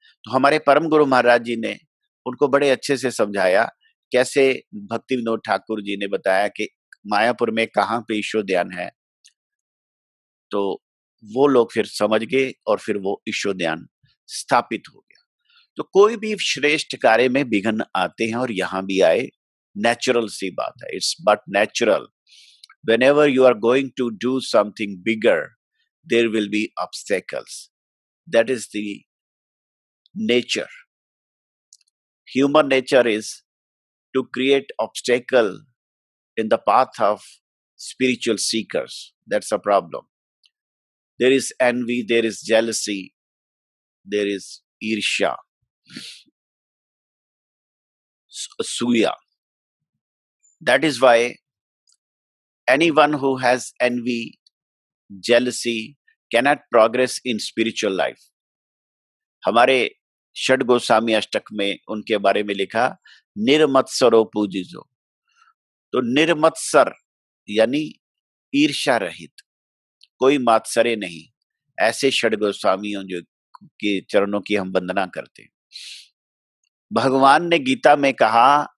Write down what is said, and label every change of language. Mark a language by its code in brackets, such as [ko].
[hi] तो हमारे परम गुरु महाराज जी ने उनको बड़े अच्छे से समझाया, कैसे भक्ति विनोद ठाकुर जी ने बताया कि मायापुर में कहाँ पे ईशोद्यान है। तो वो लोग फिर समझ गए और फिर वो ईशोद्यान स्थापित हो गया। तो कोई भी श्रेष्ठ कार्य में विघ्न आते हैं, और यहाँ भी आए, नेचुरल सी बात है, [en] It's but natural. Whenever you are going to do something bigger, there will be obstacles. That is the nature. Human nature is to create obstacle in the path of spiritual seekers. That's a problem. There is envy, there is jealousy, there is irsha, suya. That is why anyone who has envy, jealousy cannot progress in spiritual life. [hi] हमारे षड गोस्वामी अष्टक में उनके बारे में लिखा, निर्मत्सरो पूजिजो। तो निर्मत्सर यानी ईर्ष्या रहित, कोई मात्सर्य नहीं, ऐसे षड गोस्वामियों जो के चरणों की हम वंदना करते हैं। भगवान ने गीता में कहा